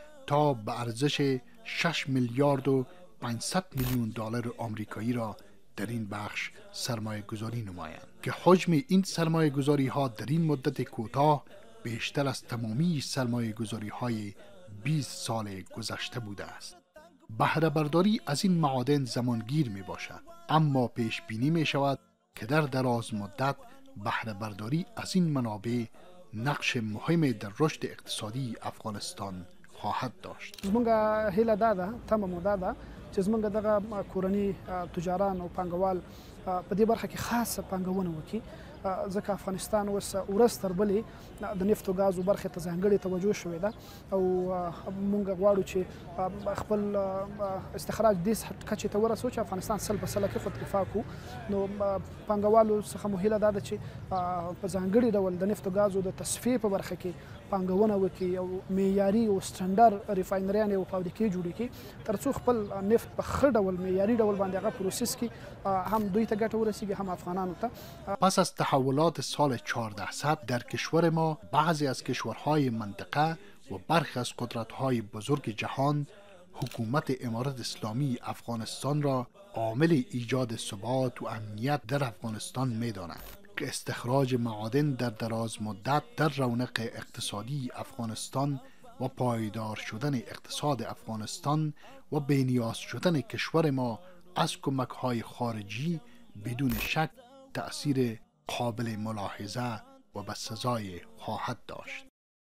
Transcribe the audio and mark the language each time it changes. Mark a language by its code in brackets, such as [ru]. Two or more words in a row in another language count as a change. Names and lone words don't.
[fa] تا به ارزش 6 میلیارد و 500 میلیون دلار آمریکایی را در این بخش سرمایه گذاری نمایند که حجم این سرمایه گذاری ها در این مدت کوتاه بیشتر از تمامی سرمایه گذاری های 20 سال گذشته بوده است. بهره برداری از این معادن زمانگیر می باشد، اما پیش بینی می شود که در دراز مدت بهره برداری از این منابع نقش مهمی در رشد اقتصادی افغانستان خواهد داشت. [ps] زمونږ هیله دا ده، تمه مو دا ده چې زمونږ دغه کورني تجاران او پانګوال په دې برخه کې خاصه پانګونه وکړي، ځکه افغانستان اوس ورځ تر بلې د نفت او ګازو برخې ته ځانګړې توجه شوې ده او مونږ غواړو چې خپل استخراج دې کچې ته ورسوو چې افغانستان 100% کې خودکفا کړو. نو پانګوالو څخه مو هیله دا ده چې په ځانګړي ډول د نفت او ګازو د تصفیې په برخه کې پانګونه وکړي او معیاري او سټنډرډ ریفاینریانې او فابریکې جوړې کړي، تر څو خپل نفت په ښه ډول معیاري ډول باندې هغه پروسس کړي، هم دوی ته ګټه ورسیږي هم افغانانو ته. [fa] پس از تحولات سال 1400 در کشور ما، بعضی از کشورهای منطقه و برخی از قدرت‌های بزرگ جهان حکومت امارت اسلامی افغانستان را عامل ایجاد ثبات و امنیت در افغانستان می‌دانند که استخراج معادن در دراز مدت در رونق اقتصادی افغانستان و پایدار شدن اقتصاد افغانستان و بی‌نیاز شدن کشور ما از کمک‌های خارجی بدون شک تأثیر قابل ملاحظه و بسزای خواهد داشت.